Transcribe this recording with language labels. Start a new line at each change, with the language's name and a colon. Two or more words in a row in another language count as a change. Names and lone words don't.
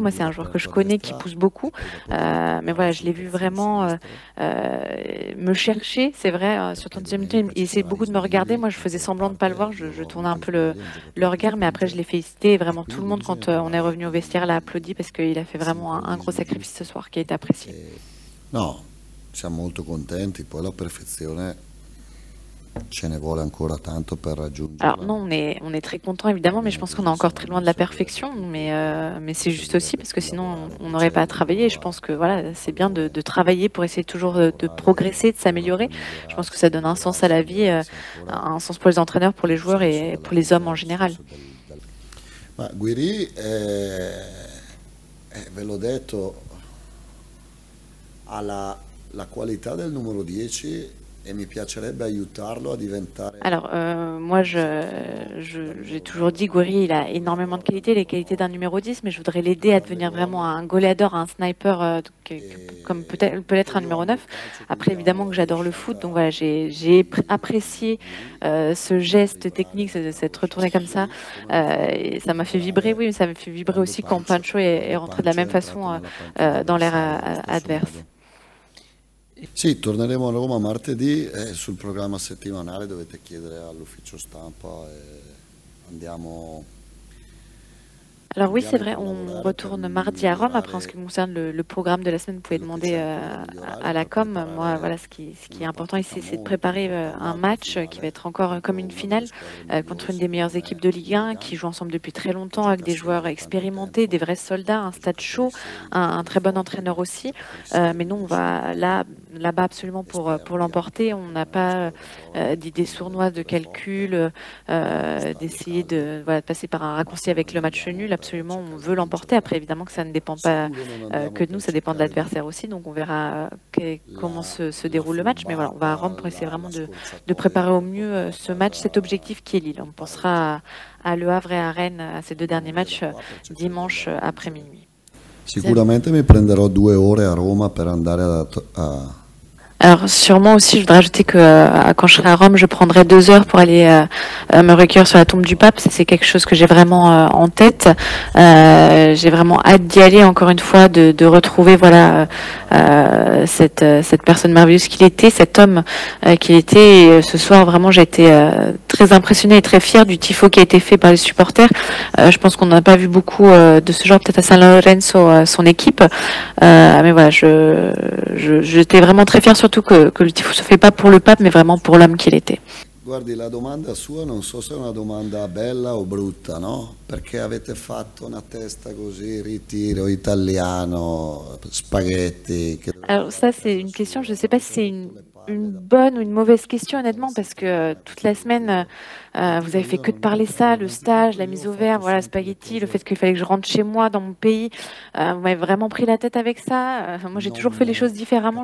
French: Moi, c'est un joueur que je connais, qui pousse beaucoup, mais voilà, je l'ai vu vraiment me chercher, c'est vrai, sur 30e minute, il essayait beaucoup de me regarder. Moi, je faisais semblant de pas le voir, je tournais un peu le regard, mais après, je l'ai félicité, et vraiment tout le monde, quand on est revenu au vestiaire, l'a applaudi parce qu'il a fait vraiment un gros sacrifice ce soir qui a été apprécié.
Italian: No, siamo molto contenti, poi la perfezione ce ne vuole ancora tanto per
French: Alors
Italian: raggiungerla.
French: non, on est très content évidemment, mais je pense qu'on est encore très loin de la perfection. Mais c'est juste aussi parce que sinon on n'aurait pas à travailler. Et je pense que voilà, c'est bien de travailler pour essayer toujours de progresser, de s'améliorer. Je pense que ça donne un sens à la vie, un sens pour les entraîneurs, pour les joueurs et pour les hommes en général.
Italian: Ma Guiri, ve l'ho detto, ha la qualità del numero 10 e mi piacerebbe aiutarlo a diventare...
French: Alors, moi, j'ai toujours dit, Gouiri, il a énormément de qualités, les qualités d'un numéro 10, mais je voudrais l'aider à devenir vraiment un goleador, un sniper, comme peut l'être un numéro 9. Après, évidemment que j'adore le foot, donc voilà, j'ai apprécié ce geste technique, cette retournée comme ça, et ça m'a fait vibrer, oui, mais ça m'a fait vibrer aussi quand Pancho est rentré de la même façon dans l'air adverse.
Italian: Sì, torneremo a Roma martedì e sul programma settimanale dovete chiedere all'ufficio stampa e andiamo,
French: Alors oui, c'est
Italian: andiamo a
French: vrai, on
Italian: collaborare per
French: retourne mardi à Rome. Après, en ce qui
Italian: migliorare
French: concerne le programme de la semaine, vous pouvez
Italian: quello che
French: demander
Italian: serve per migliorare,
French: à la
Italian: per
French: com. Moi,
Italian: preparare
French: voilà, ce qui est
Italian: una
French: important ici,
Italian: partita
French: c'est de
Italian: molto
French: préparer
Italian: molto
French: un
Italian: importante, la
French: match qui va
Italian: finale
French: être encore comme
Italian: contro
French: une
Italian: una delle
French: finale
Italian: squadre
French: contre une
Italian: migliori
French: des meilleures
Italian: secondo
French: équipes
Italian: me
French: de
Italian: in
French: Ligue 1
Italian: Liga,
French: qui jouent ensemble depuis très
Italian: che
French: longtemps, avec
Italian: gioca
French: des
Italian: assieme
French: joueurs
Italian: da tanto
French: expérimentés,
Italian: tempo,
French: des vrais soldats, un stade chaud,
Italian: giocatori
French: un très bon entraîneur aussi. Mais nous, on va là-bas absolument pour
Italian: esperti anche
French: l'emporter. On
Italian: perché
French: n'a
Italian: non è una
French: pas
Italian: squadra giovane,
French: d'idées
Italian: quindi deve
French: sournoises de
Italian: essere forte
French: calcul,
Italian: nello stadio
French: d'essayer
Italian: caldo.
French: de voilà, passer par un raccourci avec le match
Italian: Andiamo
French: nul.
Italian: per
French: Absolument, on
Italian: cercare di
French: veut l'emporter.
Italian: vincerla.
French: Après, évidemment que ça ne dépend pas
Italian: Sicuro non andiamo
French: que de nous,
Italian: per
French: ça dépend de
Italian: cercare
French: l'adversaire aussi. Donc, on verra comment
Italian: la,
French: se
Italian: la
French: déroule le match. Mais voilà, on va à
Italian: furbata,
French: Rome pour essayer vraiment
Italian: la
French: de
Italian: scorciatoia
French: préparer au
Italian: per
French: mieux
Italian: portare a
French: ce match, cet
Italian: casa
French: objectif qui est Lille. On
Italian: il pareggio.
French: pensera à Le Havre et à Rennes, à ces deux derniers
Italian: Andiamo via da
French: matchs
Italian: qua per cercare di
French: dimanche
Italian: andare a
French: après
Italian: vincere.
French: minuit.
Italian: Sicuramente mi prenderò 2 ore a Roma per andare
French: Alors sûrement aussi, je voudrais ajouter que quand je serai à Rome, je prendrai 2 heures pour aller me recueillir sur la tombe du pape. Ça, c'est quelque chose que j'ai vraiment en tête. J'ai vraiment hâte d'y aller encore une fois, de retrouver voilà cette personne merveilleuse qu'il était, cet homme qu'il était. Et, ce soir, vraiment, j'ai été très impressionnée et très fière du tifo qui a été fait par les supporters. Je pense qu'on n'a pas vu beaucoup de ce genre, peut-être à San Lorenzo, son équipe. Mais voilà, j'étais vraiment très fière, surtout que le tifo se fait pas pour le pape, mais vraiment pour l'homme qu'il était.
Italian: Guardi, la domanda sua non so se è una domanda bella o brutta, no? Perché avete fatto una testa così, ritiro italiano, spaghetti.
French: Alors ça, c'est une question, je ne sais pas si c'est une bonne ou une mauvaise question, honnêtement, parce que toute la semaine, vous avez fait que de parler ça, le stage, la mise au vert, voilà, spaghetti, le fait qu'il fallait que je rentre chez moi, dans mon pays. Vous m'avez vraiment pris la tête avec ça. Moi, j'ai toujours fait les choses différemment.